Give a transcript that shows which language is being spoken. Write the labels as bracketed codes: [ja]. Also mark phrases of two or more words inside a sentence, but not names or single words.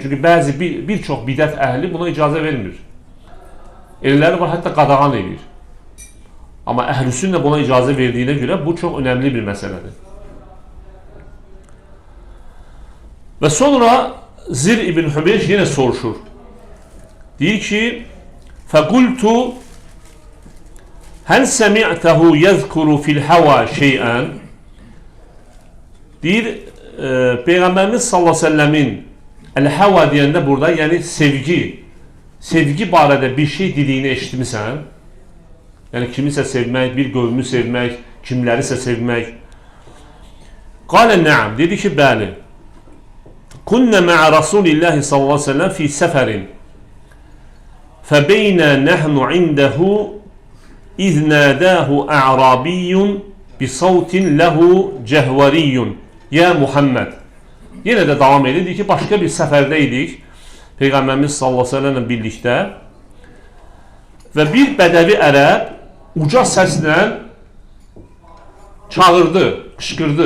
[az] Çünki bəzi bir çox bidət əhli buna icazə vermir. Elləri var, hətta qadağan edir. Amma əhl-i sünnə buna icazə verdiyinə görə bu çox önəmli bir məsələdir. Və sonra Zir ibn Hübeyş yenə soruşur. Deyir ki, [ar] فَقُلْتُ هَلْ سَمِعْتَهُ يَذْكُرُ فِي الْحَوَى شَيْئًا [az] Deyir, Peyğəmbərimiz [ar] صلى الله عليه وسلم [az] əl-həva deyəndə burada, yəni sevgi barədə bir şey dediyini eşitmisən. Yəni kimisə sevmək, bir qövmü sevmək, kimlərisə sevmək. [ar] قال نعم, [az] dedi ki, bəli. [ar] كنا مع رسول الله صلى الله عليه وسلم في سفر. فبينا نحن عنده إذ ناداه أعرابي بصوت له جهوري. يا محمد. [az] Yenə də davam edir ki, başqa bir səfərdə idik. Peyğəmbərimiz [ar] صلى الله عليه وسلم [az] birlikdə. Və bir bədəvi ərəb uca səslə çağırdı, qışqırdı.